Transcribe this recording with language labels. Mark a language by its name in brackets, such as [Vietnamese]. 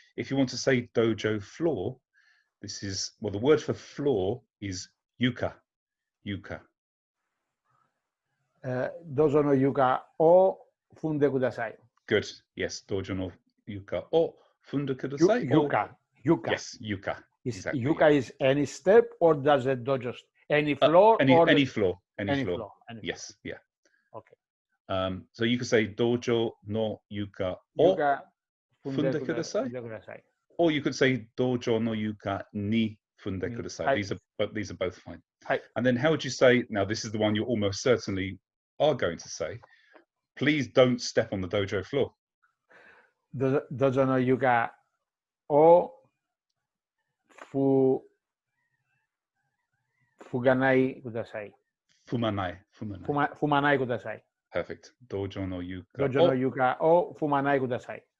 [English] If you want to say dojo floor, this is, well, the word for floor is yuka. [Japanese] Yuka. 道場の床を踏んでください。 [English] Good. Yes. [Japanese] Dojo no yuka. Or funda kudasai. or- Yuka. Yuka. [English] Yes. Yuka. Is exactly, yuka is any step or does the dojo any floor Any or any floor. Any any floor. floor? Any Yes. Yeah. Okay. So you could say [Japanese] dojo no yuka [English] or, [Japanese] 床踏んで踏んでください。踏んでください。 [English] or you could say [Japanese] dojo no yuka ni funde Ni. kudasai. Hai. [English] These are both fine. [Japanese] Hai. [English] And then how would you say, now this is the one you almost certainly are going to say, please don't step on the dojo floor. [Japanese] 道場の床を踏がないください。 Fumanai. 踏まないください。 [English] Perfect. [Japanese] Dojo no yuka. 道場の [English] or- [Japanese] 床を踏まないください。